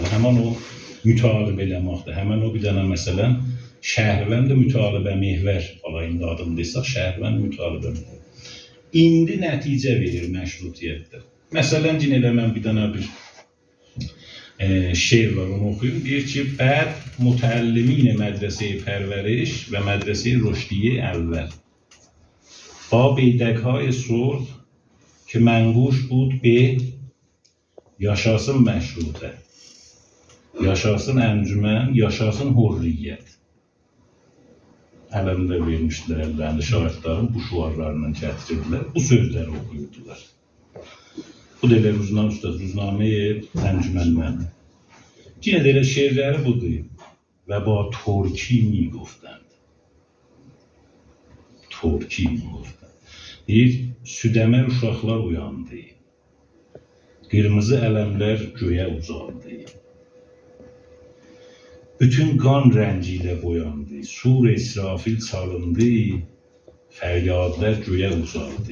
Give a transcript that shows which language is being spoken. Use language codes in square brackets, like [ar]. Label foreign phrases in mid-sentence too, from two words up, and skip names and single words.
[az] Həmən o mütalibə eləməkdir. Həmən o bir dənə məsələn, Şəhərvənd mütalibə mehvər alayında adındaysaq, Şəhərvənd mütalibə mehvər. İndi nəticə verir məşrutiyyətdə. Məsələn, yenə elə mən bir dənə bir şeir var, onu oxuyum. Deyir ki, bəd mütəllimin mədrəsə-i pərvəriş və mədrəsə-i rüşdiye əvvəl. [fa] با بیدک‌های صلح که منقوش بود به [az] yaşasın məşrutə, yaşasın əncümən, yaşasın hürriyyət. Ələmdə vermişdilər əllərində şahidlərin bu şuarlarından gətirdilər, bu sözləri oxuyurdular. Bu da elə Ruznamə-i Əncümənlər. Yine de elə şeirləri budur. [fa] و با ترکی می گفتند. ترکی می گفتند. [az] Deyir, südəmər uşaqlar uyandı. Qırmızı ələmlər göyə uzandı. Bütün qan rəngi ilə boyandı. Sur İsrafil çalındı. Fəryadlər göyə uzandı.